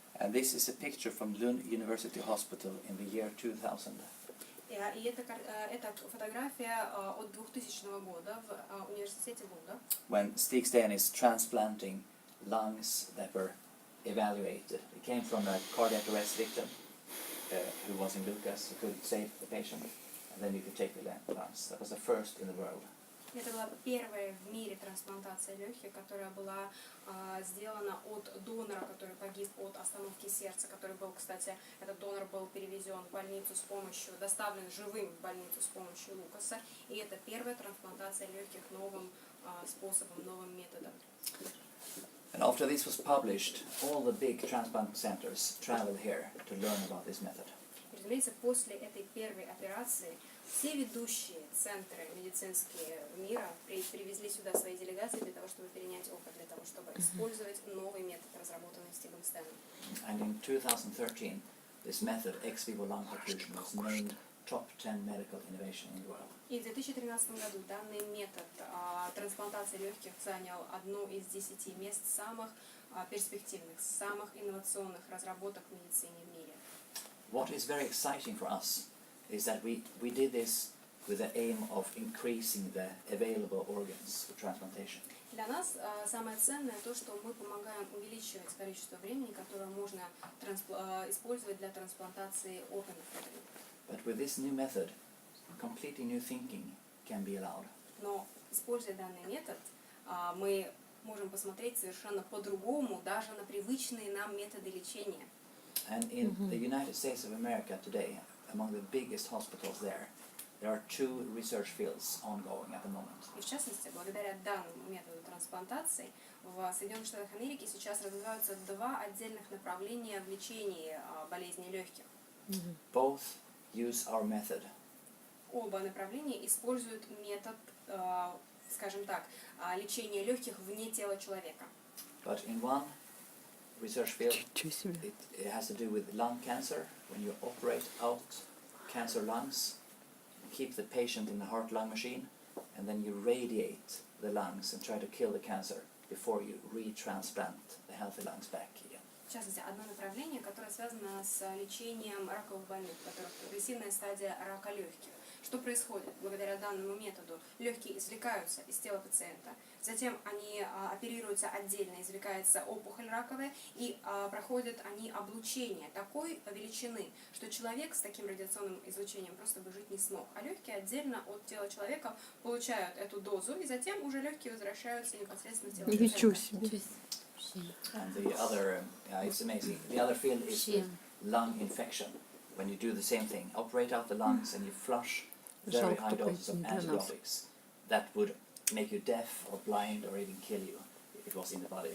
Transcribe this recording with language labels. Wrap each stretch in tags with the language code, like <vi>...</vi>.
<en>And this is a picture from Lund University Hospital in the year 2000.</en> <ru>И это фотография от 2000 года в университете Лунда.</ru> <en>When Stig Sten is transplanting lungs that were evaluated. It came from a cardiac arrest victim who was in Lucas, who couldn't save the patient, and then you could take the lungs. That was the first in the world.</en> <ru>Это была первая в мире трансплантация легких, которая была сделана от донора, который погиб от остановки сердца, который был, кстати, этот донор был перевезен в больницу с помощью, доставлен живым в больницу с помощью Лукаса. И это первая трансплантация легких новым способом, новым методом.</ru> <en>And after this was published, all the big transplant centers traveled here to learn about this method.</en> <ru>И, разумеется, после этой первой операции все ведущие центры медицинские мира привезли сюда свои делегации для того, чтобы перенять опыт, для того, чтобы использовать новый метод, разработанный Стигом Стеном.</ru> <en>And in 2013, this method, ex vivo lung perfusion, was named top 10 medical innovation in the world.</en> <ru>И в 2013 году данный метод трансплантации легких занял одно из 10 мест самых перспективных, самых инновационных разработок в медицине в мире.</ru> <en>What is very exciting for us is that we did this with the aim of increasing the available organs for transplantation.</en> <ru>Для нас самое ценное то, что мы помогаем увеличивать количество времени, которое можно использовать для трансплантации органов.</ru> <en>But with this new method, completely new thinking, can be allowed.</en> <ru>Но, используя данный метод, мы можем посмотреть совершенно по-другому даже на привычные нам методы лечения.</ru> <en>And in the United States of America today, among the biggest hospitals there are two research fields ongoing at the moment.</en> <ru>И в частности, благодаря данному методу трансплантации, в Соединенных Штатах Америки сейчас развиваются два отдельных направления в лечении болезней легких.</ru> <en>Both use our method.</en> <ru>Оба направления используют метод, скажем так, лечения легких вне тела человека.</ru> <en>But in one research field,</en> <ru>Ничего себе.</ru> <en>it has to do with lung cancer. When you operate out cancer lungs, keep the patient in the heart-lung machine, and then you radiate the lungs and try to kill the cancer before you retransplant the healthy lungs back again.</en> <ru>В частности, одно направление, которое связано с лечением раковых больных, у которых прогрессивная стадия рака легких. Что происходит? Благодаря данному методу легкие извлекаются из тела пациента, затем они оперируются отдельно, извлекается опухоль раковая, и проходят они облучение такой величины, что человек с таким радиационным излучением просто бы жить не смог. А легкие отдельно от тела человека получают эту дозу, и затем уже легкие возвращаются непосредственно в тело Ничего человека. себе.</ru> <en>And the other, it's amazing. The other field is the lung infection. When you do the same thing, operate out the lungs and you flush very high doses of antibiotics that would make you deaf or blind or even kill you if it was in the body.</en>